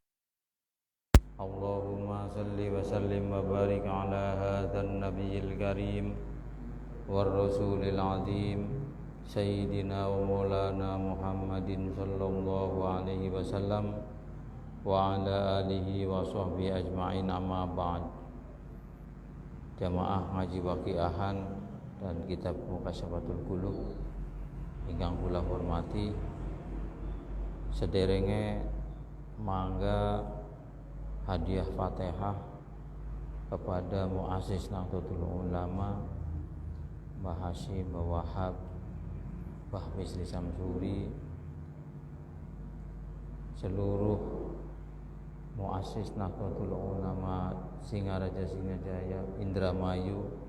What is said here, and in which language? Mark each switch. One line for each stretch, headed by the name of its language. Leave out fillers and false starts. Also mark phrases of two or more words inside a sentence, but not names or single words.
Arabic: اللهم صل وسلم وبارك على هذا النبي الكريم والرسول العظيم سيدنا ومولانا محمد صلى الله عليه وسلم وعلى آله وصحبه أجمعين، أما بعد.
Javanese: Jamaah ngaji waqiahan dan kitab Mukasyafatul Qulub ingkang kula hormati, sederenge mangga
Indonesian: hadiah Fatihah kepada muassis Nahdlatul Ulama Mbah Hasyim, Mbah Wahab, Mbah Misri Samsuri, seluruh muassis Nahdlatul Ulama Singaraja Singajaya, Indramayu,